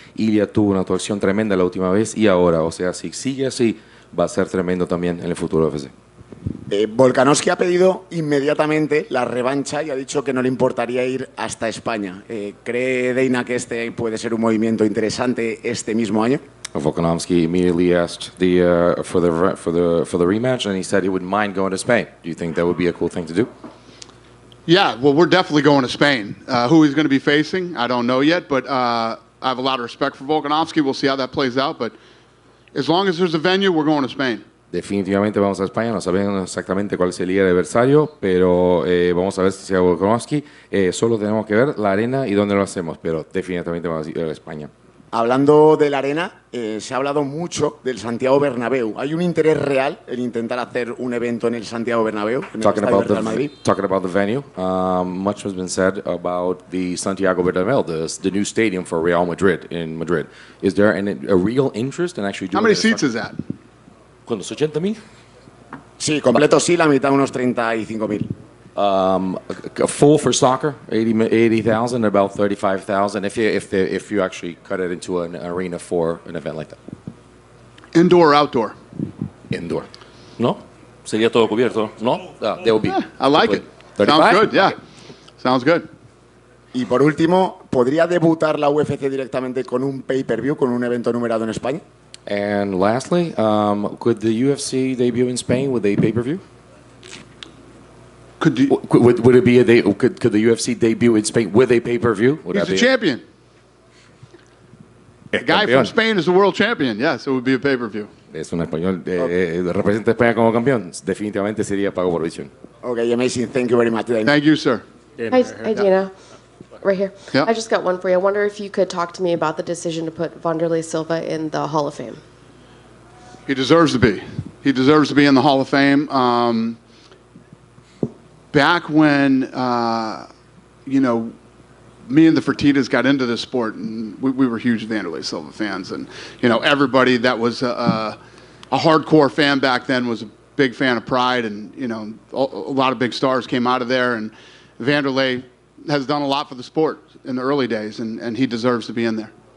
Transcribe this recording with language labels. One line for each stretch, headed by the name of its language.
Spanish: Ilya tuvo una actuación tremenda la última vez y ahora, o sea, si sigue así, va a ser tremendo también en el futuro UFC. Volkanovski ha pedido inmediatamente la revancha y ha dicho que no le importaría ir hasta España. ¿Cree Dana que este puede ser un movimiento interesante este mismo año?
English: Volkanovski immediately asked for the rematch, and he said he wouldn't mind going to Spain. Do you think that would be a cool thing to do? Yeah, well, we're definitely going to Spain. Who he's going to be facing, I don't know yet, but I have a lot of respect for Volkanovski. We'll see how that plays out, but as long as there's a venue, we're going to Spain.
Spanish: Definitivamente vamos a España, no sabemos exactamente cuál sería el adversario, pero vamos a ver si sea Volkanovski. Solo tenemos que ver la arena y dónde lo hacemos, pero definitivamente vamos a ir a España. Hablando de la arena, se ha hablado mucho del Santiago Bernabéu. ¿Hay un interés real en intentar hacer un evento en el Santiago Bernabéu, en el estadio del Real Madrid?
English: Talking about the venue, much has been said about the Santiago Bernabéu, the new stadium for Real Madrid in Madrid. Is there a real interest in actually doing? How many seats is that?
Spanish: ¿Cuántos? ¿80,000? Sí, completo sí, la mitad unos 35.000.
English: Full for soccer, 80,000, about 35,000 if you actually cut it into an arena for an event like that. Indoor or outdoor?
Spanish: Indoor. No? Sería todo cubierto. No?
English: There will be. Yeah, I like it. 35? Sounds good, yeah. Okay. Sounds good.
Spanish: Y por último, ¿podría debutar la UFC directamente con un pay-per-view, con un evento numerado en España?
English: And lastly, could the UFC debut in Spain with a pay-per-view? Would it be could the UFC debut in Spain with a pay-per-view? He's a champion. The guy from Spain is the world champion. Yes, it would be a pay-per-view.
Spanish: Es un español. Representa a España como campeón. Definitivamente sería pago por visión.
English: Okay, amazing. Thank you very much. Thank you, sir. Hi, Dana. Right here. Yep. I just got one for you. I wonder if you could talk to me about the decision to put Wanderlei Silva in the Hall of Fame. He deserves to be. He deserves to be in the Hall of Fame. Back when, me and the Fertittas got into this sport, and we were huge Wanderlei Silva fans, and everybody that was a hardcore fan back then was a big fan of Pride, and a lot of big stars came out of there, and Wanderlei has done a lot for the sport in the early days, and he deserves to be in there.